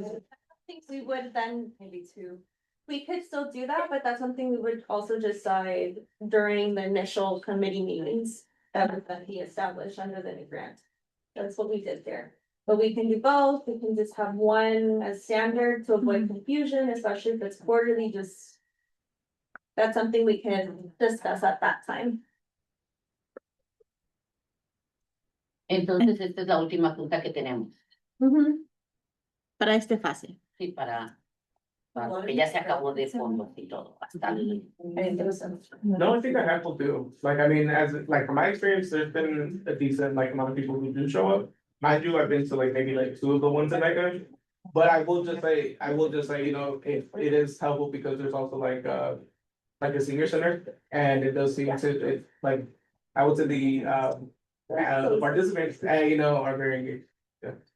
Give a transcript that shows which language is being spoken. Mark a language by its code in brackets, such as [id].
[en] I think we would then maybe we could still do that, but that's something we would also decide during the initial committee meetings that would then be established under the new grant. That's what we did there. But we can do both, we can just have one as standard to avoid confusion, especially if it's quarterly, that's something we can discuss at that time. [es] Entonces, esta es la última junta que tenemos. Para este fase. Sí, para que ya se acabó de fondos y todo, bastante. [en] No, I think a handful do. Like, I mean, from my experience, there's been a decent amount of people who do show up. Mind you, I've been to maybe 2 of the ones in Mecca. But I will just say, it is helpful because there's also a senior center, and it does seem to, I would say the participants, are very engaged. Yeah.